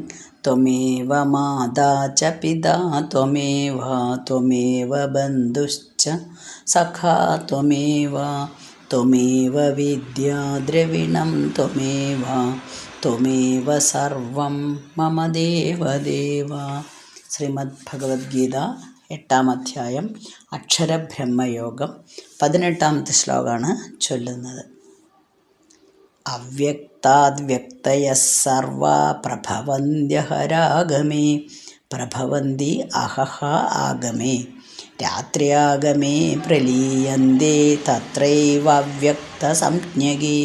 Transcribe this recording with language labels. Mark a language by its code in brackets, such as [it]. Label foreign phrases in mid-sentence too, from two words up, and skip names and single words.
[sa] त्वमेव माता च पिता त्वमेव बन्धुश्च सखा त्वमेव विद्या द्रविणं त्वमेव सर्वं मम देवदेव। [ml] ശ്രീമദ് ഭഗവത്ഗീത 8-ാം അധ്യായം അക്ഷരബ്രഹ്മയോഗം 18-ാമത്തെ ശ്ലോകമാണ് ചൊല്ലുന്നത്. [sa] അവ്യക്താദ്വ്യക്തയഃ സർവാ പ്രഭവന്ത്യഹരാഗമേ പ്രഭവന്തി അഹഹ ആഗമേ രാത്ര്യാഗമേ പ്രലീയന്തേ തത്രൈവവ്യക്തസംജ്ഞകേ.